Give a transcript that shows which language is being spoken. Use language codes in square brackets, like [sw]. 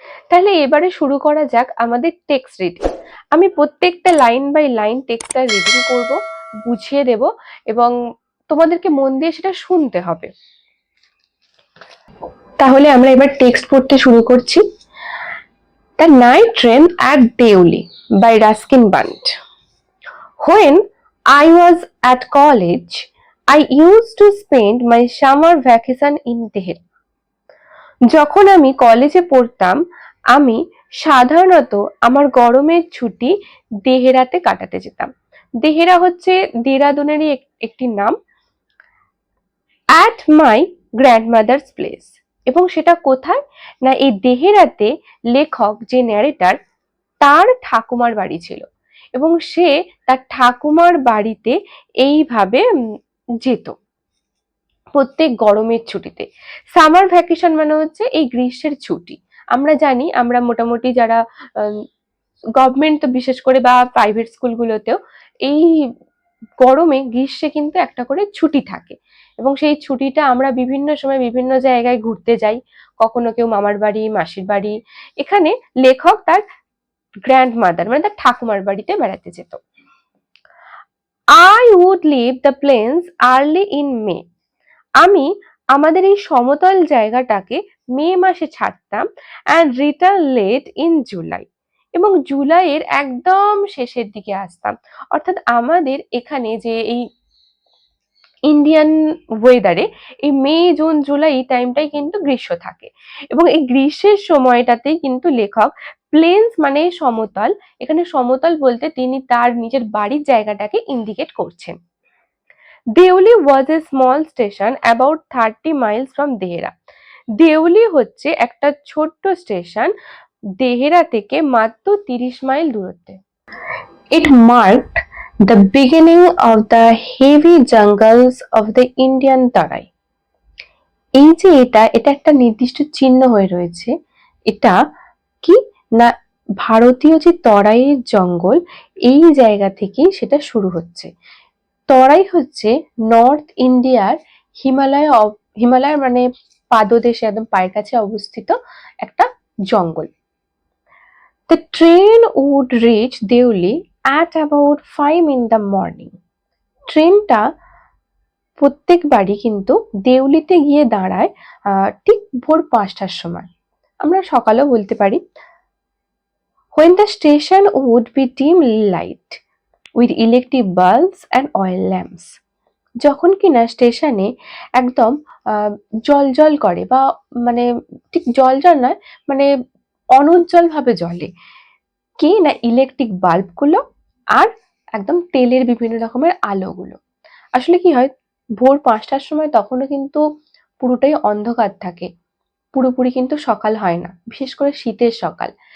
[bn] তাহলে এবারে শুরু করা যাক আমাদের টেক্সট রিডিং। আমি প্রত্যেকটা লাইন বাই লাইন টেক্সটটা রিডিং করব, বুঝিয়ে দেব, এবং তোমাদেরকে মন দিয়ে সেটা শুনতে হবে। তাহলে আমরা এবার টেক্সট পড়তে শুরু করছি। [en] The Night Train at Deoli by Ruskin Bund. When I was at college, I used to spend my summer vacation in Tehran. [bn] যখন আমি কলেজে পড়তাম, আমি সাধারণত আমার গরমের ছুটি দেহেরাতে কাটাতে যেতাম। দেহেরা হচ্ছে দেরাদুনেরই একটি নাম। [en] at my grandmother's place, [bn] এবং সেটা কোথায় না, এই দেহেরাতে লেখক যে ন্যারেটার, তার ঠাকুমার বাড়ি ছিল, এবং সে তার ঠাকুমার বাড়িতে এইভাবে যেত প্রত্যেক গরমের ছুটিতে। সামার ভ্যাকেশন মানে হচ্ছে এই গ্রীষ্মের ছুটি। আমরা জানি, আমরা মোটামুটি যারা গভর্নমেন্ট বিশেষ করে বা প্রাইভেট স্কুলগুলোতেও এই গরমে গ্রীষ্মে কিন্তু একটা করে ছুটি থাকে, এবং সেই ছুটিটা আমরা বিভিন্ন সময় বিভিন্ন জায়গায় ঘুরতে যাই, কখনো কেউ মামার বাড়ি, মাসির বাড়ি। এখানে লেখক তার গ্র্যান্ডমাদার মানে তার ঠাকুমার বাড়িতে বেড়াতে যেত। [en] I would leave the plains early in May. [bn] আমি আমাদের এই সমতল জায়গাটাকে মে মাসে ছাড়তাম, [en] and return late in July, [bn] এবং জুলাইয়ের একদম শেষের দিকে আসতাম। অর্থাৎ আমাদের এখানে যে এই ইন্ডিয়ান ওয়েদারে এই মে, জুন, জুলাই এই টাইমটাই কিন্তু গ্রীষ্ম থাকে, এবং এই গ্রীষ্মের সময়টাতেই কিন্তু লেখক প্লেন্স মানে সমতল, এখানে সমতল বলতে তিনি তার নিজের বাড়ির জায়গাটাকে ইন্ডিকেট করছেন। [en] Deoli was a small station about 30 miles from Dehra. [bn] Deuli হচ্ছে একটা ছোট্ট স্টেশন, দেহেরা থেকে মাত্র 30 মাইল দূরত্বে। [en] It marked the beginning of the heavy jungles of the Indian Tarai. [bn] এই যে এটা একটা নির্দিষ্ট চিহ্ন হয়ে রয়েছে। এটা কি না, ভারতীয় যে তরাইয়ের জঙ্গল, এই জায়গা থেকেই সেটা শুরু হচ্ছে। তরাই হচ্ছে নর্থ ইন্ডিয়ার হিমালয় মানে পাদদেশে একদম পায়ের কাছে অবস্থিত একটা জঙ্গল। [en] The train would reach Deoli at about 5 in the morning. [bn] ট্রেনটা প্রত্যেকবারই কিন্তু দেউলিতে গিয়ে দাঁড়ায় ঠিক ভোর 5টার সময়, আমরা সকালেও বলতে পারি। [en] When the station would be dim light with electric bulbs and oil lamps. [bn] যখন কিনা স্টেশনে একদম জল জল করে, বা মানে ঠিক জল জল নয়, মানে অনুজ্জ্বল ভাবে জ্বলে কি না ইলেকট্রিক বাল্ব গুলো আর একদম তেলের বিভিন্ন রকমের আলোগুলো। আসলে কি হয়, ভোর 5টার সময় তখনও কিন্তু পুরোটাই অন্ধকার থাকে, পুরোপুরি কিন্তু সকাল হয় না, বিশেষ করে শীতের সকাল।